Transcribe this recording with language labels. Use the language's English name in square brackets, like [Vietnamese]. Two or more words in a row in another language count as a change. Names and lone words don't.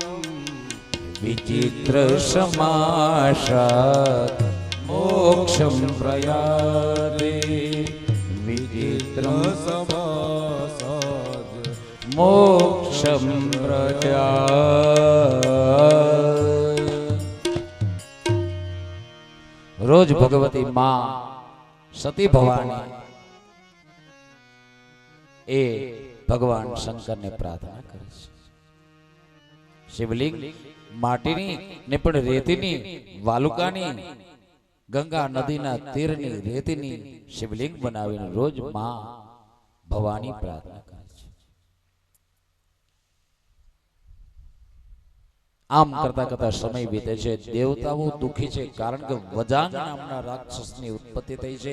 [Sanskrit] विचित्र समाशात् मोक्षं प्रयाते विचित्रं समासाद मोक्षं प्रयाते। [Gujarati] રોજ ભગવતી માં સતી ભવાની એ ભગવાન શંકર ને પ્રાર્થના કરે છે। શિવલિંગ માટીની ને પણ રેતીની વાલુકાની ગંગા નદીના तीરની રેતીની શિવલિંગ બનાવીને રોજ માં ભવાની પ્રાર્થના કરે છે। આમ કરતા કરતા સમય વીતે છે। દેવતાઓ દુખી છે કારણ કે વજાંગ નામના રાક્ષસની ઉત્પત્તિ થઈ છે।